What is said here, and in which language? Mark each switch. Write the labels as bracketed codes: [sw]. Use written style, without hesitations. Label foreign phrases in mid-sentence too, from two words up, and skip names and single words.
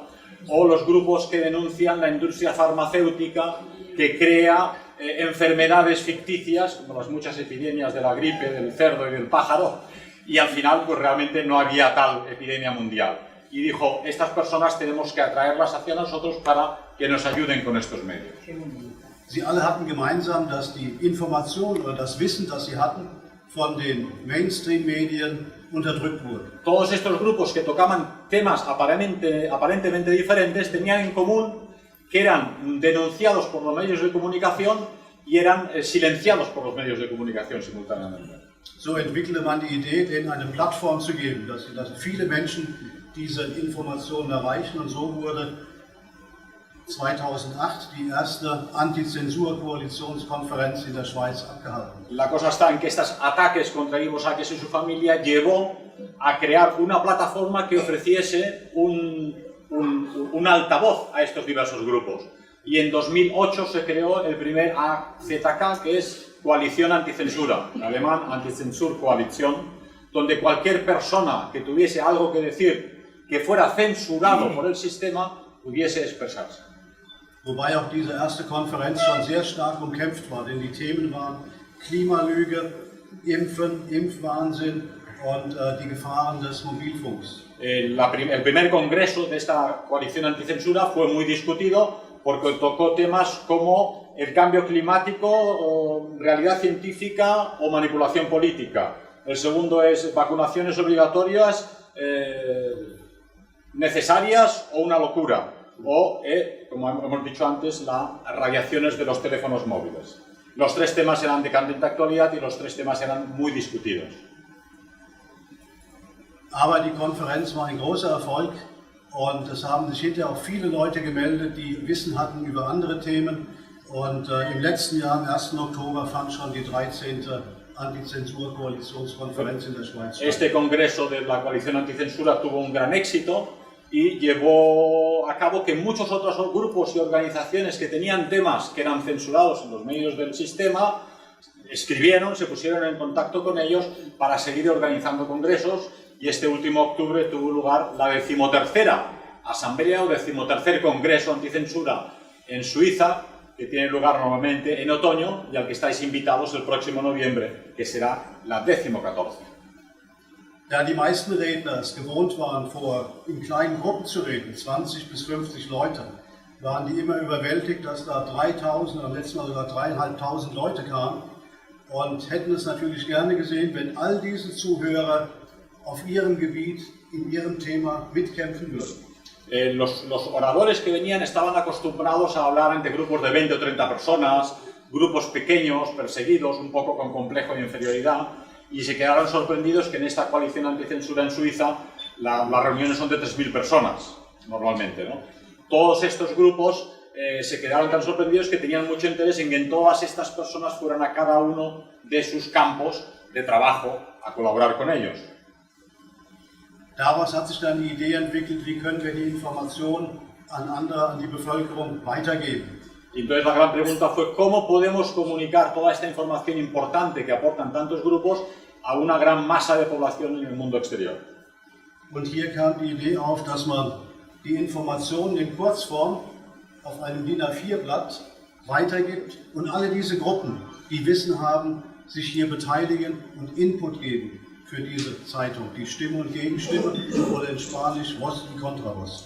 [es] O los grupos que denuncian la industria farmacéutica que crea enfermedades ficticias, como las muchas epidemias de la gripe, del cerdo y del pájaro, y al final pues realmente no había tal epidemia mundial. Y dijo, estas personas tenemos que atraerlas hacia nosotros para que nos ayuden con estos medios. [de] Sie alle hatten gemeinsam, dass die Information oder das Wissen, das sie hatten, von den Mainstream-Medien unterdrückt wurde. [es] Todos estos grupos que tocaban temas aparentemente diferentes tenían en común que eran denunciados por los medios de comunicación y eran silenciados por los medios de comunicación simultáneamente. [de] So entwickelte man die Idee, denen eine Plattform zu geben, dass viele Menschen diese Informationen erreichen, und so wurde 2008 die erste Anti-Zensur-Koalitionskonferenz in der Schweiz abgehalten. [es] La cosa está en que estos ataques contra Ivo Sasek y su familia llevó a crear una plataforma que ofreciese un altavoz a estos diversos grupos. Y en 2008 se creó el primer AZK, que es Coalición Anticensura, en alemán Antizensur-Koalition, donde cualquier persona que tuviese algo que decir que fuera censurado por el sistema pudiese expresarse. [de] wobei auch diese erste Konferenz schon sehr stark umkämpft war, denn die Themen waren Klimalüge, Impfen, Impfwahnsinn und die Gefahren des Mobilfunks. [es] El primer congreso de esta coalición anticensura fue muy discutido porque tocó temas como el cambio climático, realidad científica o manipulación política. El segundo es vacunaciones obligatorias, necesarias o una locura. O, como hemos dicho antes, las radiaciones de los teléfonos móviles. Los tres temas eran de candente actualidad y los tres temas eran muy discutidos. [de] Aber die Konferenz war ein großer Erfolg und es haben sich hinterher auch viele Leute gemeldet, die Wissen hatten über andere Themen. Und im letzten Jahr, am 1. Oktober, fand schon die 13. Antizensur-Koalitionskonferenz in der Schweiz statt. [es] Este congreso de la coalición anticensura tuvo un gran éxito y llevó a cabo que muchos otros grupos y organizaciones que tenían temas que eran censurados en los medios del sistema escribieron, se pusieron en contacto con ellos para seguir organizando congresos, y este último octubre tuvo lugar la 13ª asamblea o 13º congreso anticensura en Suiza, que tiene lugar normalmente en otoño y al que estáis invitados el próximo noviembre, que será la 14ª. [de] Da die meisten Redner es gewohnt waren, in kleinen Gruppen zu reden, 20 bis 50 Leute, waren die immer überwältigt, dass da 3000 oder letztes Mal sogar 3500 Leute kamen und hätten es natürlich gerne gesehen, wenn all diese Zuhörer auf ihrem Gebiet, in ihrem Thema mitkämpfen würden. [es] Los oradores que venían estaban acostumbrados a hablar ante grupos de 20 o 30 personas, grupos pequeños, perseguidos, un poco con complejo de inferioridad, y se quedaron sorprendidos que en esta coalición anticensura en Suiza las reuniones son de 3000 personas, normalmente, ¿no? Todos estos grupos se quedaron tan sorprendidos que tenían mucho interés en que todas estas personas fueran a cada uno de sus campos de trabajo a colaborar con ellos. [de] Daraus hat sich dann die Idee entwickelt, wie können wir die Information an andere, an die Bevölkerung weitergeben. [es] Y entonces la gran pregunta fue cómo podemos comunicar toda esta información importante que aportan tantos grupos a una gran masa de población en el mundo exterior. [de] Und hier kam die Idee auf, dass man die Informationen in Kurzform auf einem DIN A4-Blatt weitergibt und alle diese Gruppen, die Wissen haben, sich hier beteiligen und Input geben für diese Zeitung, die Stimme und Gegenstimme oder in Spanisch [es] voz y contra voz.